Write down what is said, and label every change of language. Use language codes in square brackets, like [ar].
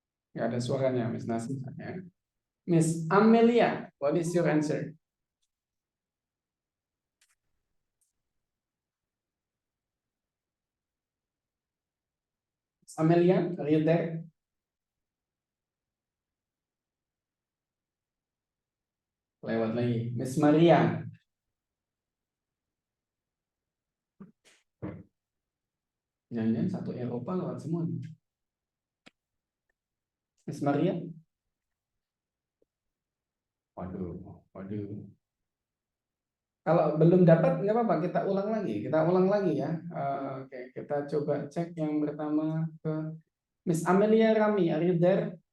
[id] Nggak ada suaranya Miss Nasihah ya. [en] Miss Amelia, what is your answer? Miss Amelia, are you there? [id] Lewat lagi. Miss Maria. Jangan-jangan satu Eropa lewat semua. Miss Maria. Waduh. Kalau belum dapat nggak apa-apa, kita ulang lagi ya. Oke, kita coba cek yang pertama ke [en] Miss Amelia Rami, are you there?